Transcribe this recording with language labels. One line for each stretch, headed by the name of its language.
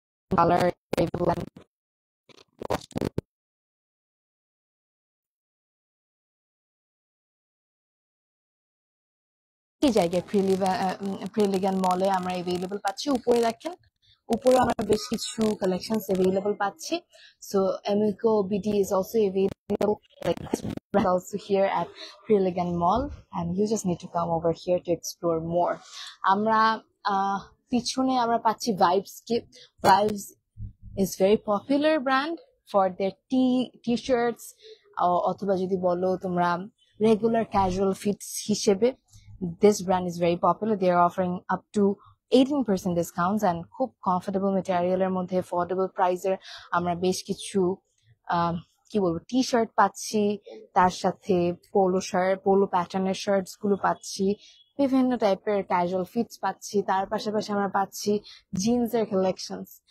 Bangla: Colour এই জায়গায় প্রিলিগান মলে আমরা অ্যাভেলেবল পাচ্ছি। উপরে দেখেন উপরে আমরা বেশ কিছু কালেকশনস अवेलेबल পাচ্ছি।
English: So Amico BD is also available, like this brand also here at Pre Elegant Mall, and you just need to come over here to explore more.
Bangla: আমরা পিছনে আমরা পাচ্ছি Vibes K.
English: Vibes is very popular brand for their t-shirts,
Bangla: অথবা যদি বলো তোমরা
English: regular casual fits হিসেবে this brand is very popular. They are offering up to 18% discounts
Bangla: and খুব comfortable material এর মধ্যে affordable price এর আমরা বেশ কিছু কি বলবো টি-শার্ট পাচ্ছি, তার সাথে পোলো প্যাটার্নের শার্টস গুলো পাচ্ছি, বিভিন্ন টাইপের ক্যাজুয়াল ফিটস পাচ্ছি, তার পাশাপাশি আমরা পাচ্ছি জিন্সের কালেকশনস।